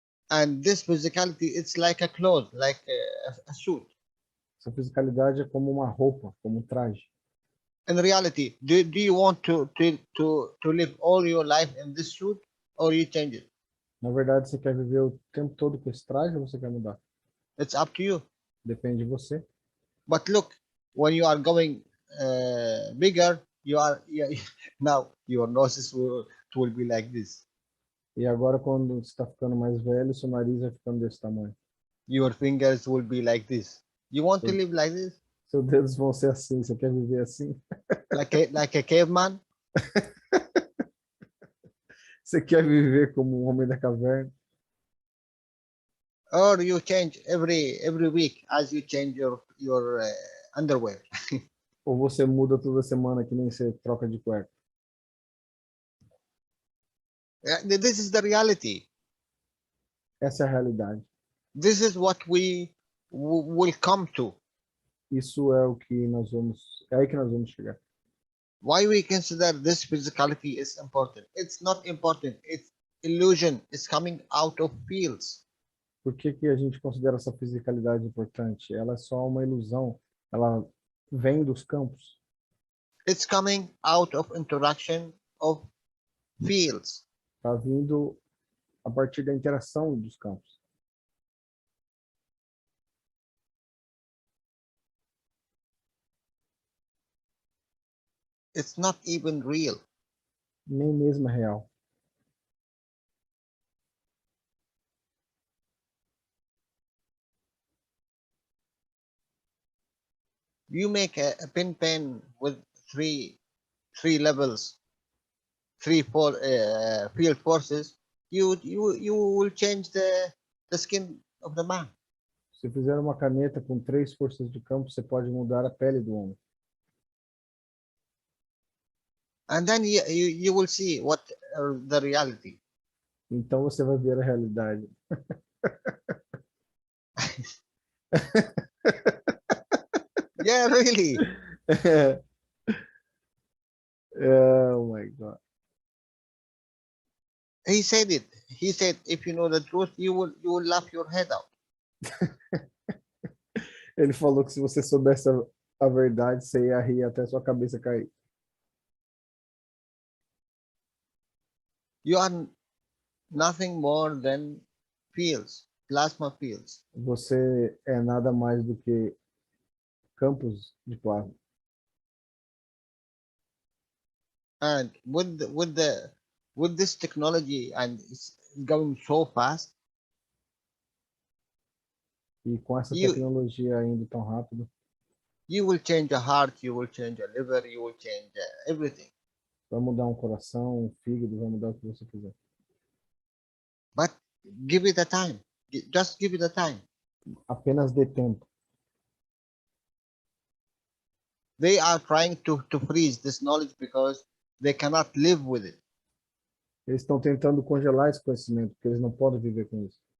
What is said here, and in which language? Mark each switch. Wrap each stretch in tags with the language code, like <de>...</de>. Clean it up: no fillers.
<en>And this physicality, it's like a cloth, like a suit.</en> <pt>Essa fisicalidade é como uma roupa, como um traje.</pt> <en>In reality, do you want to live all your life in this suit, or you change it?</en> <pt>Na verdade, você quer viver o tempo todo com esse traje ou você quer mudar?</pt> <en>It's up to you.</en> <pt>Depende de você.</pt> <en>But look, when you are going bigger, now your noses will be like this.</en> <pt>E agora, quando você está ficando mais velho, seu nariz vai ficando desse tamanho.</pt> <en>Your fingers will be like this. You want to live like this?</en> <pt>Seus dedos vão ser assim. Você quer viver assim?</pt> <en>Like a caveman?</en> <pt>Você quer viver como um homem da caverna?</pt> <en>Or you change every week as you change your underwear.</en> <pt>Ou você muda toda semana que nem você troca de cueca?</pt> <en>This is the reality.</en> <pt>Essa é a realidade.</pt> <en>This is what we will come to.</en> <pt>Isso é o que nós vamos, é aí que nós vamos chegar.</pt> <en>Why we consider this physicality is important? It's not important. It's illusion. It's coming out of fields.</en> <pt>Por que a gente considera essa fisicalidade importante? Ela é só uma ilusão. Ela vem dos campos.</pt> <en>It's coming out of interaction of fields.</en> <pt>Está vindo a partir da interação dos campos.</pt> <en>It's not even real.</en> <pt>Nem mesmo é real.</pt> <en>You make a pin pen with three levels, field forces. You will change the skin of the man.</en> <pt>Se fizer uma caneta com 3 forças de campo, você pode mudar a pele do homem.</pt> <en>And then you will see what the reality.</en> <pt>Então você vai ver a realidade.</pt> <en>Yeah, really. Oh my God. He said it. He said, if you know the truth, you will laugh your head out.</en> <pt>Ele falou que se você soubesse a verdade, você ia rir até sua cabeça cair.</pt> <en>You are nothing more than fields, plasma fields.</en> <pt>Você é nada mais do que campos de plasma.</pt> <en>And with this technology, and it's going so fast,</en> <pt>E com essa tecnologia indo tão rápido,</pt> <en>you will change a heart, you will change a liver, you will change everything.</en> <pt>Vai mudar um coração, um fígado, vai mudar o que você quiser.</pt> <en>But give it a time. Just give it a time.</en> <pt>Apenas dê tempo.</pt> <en>They are trying to freeze this knowledge because they cannot live with it.</en> <pt>Eles estão tentando congelar esse conhecimento, porque eles não podem viver com isso.</pt>